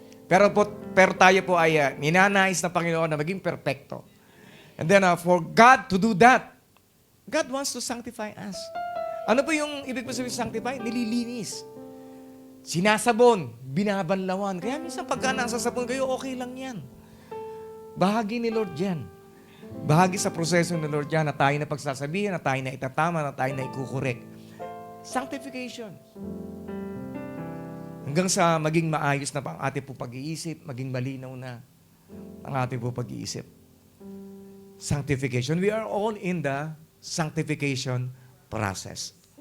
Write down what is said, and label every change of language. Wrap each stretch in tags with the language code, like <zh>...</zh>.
<tl>Pero tayo po ay ninanais ng Panginoon na maging perfecto.</tl> <en>And then for God to do that, God wants to sanctify us.</en> <tl>Ano po yung ibig po sabihin sanctify? Nililinis. Sinasabon, binabanlawan. Kaya minsan pagka nasa sabon kayo, okay lang yan. Bahagi ni Lord yan. Bahagi sa proseso ni Lord yan na tayo na pagsasabihin, na tayo na itatama, na tayo na ikukorek. Sanctification. Hanggang sa maging maayos na ang ating po pag-iisip, maging malinaw na ang ating po pag-iisip.</tl> <en>Sanctification. We are all in the sanctification process.</en>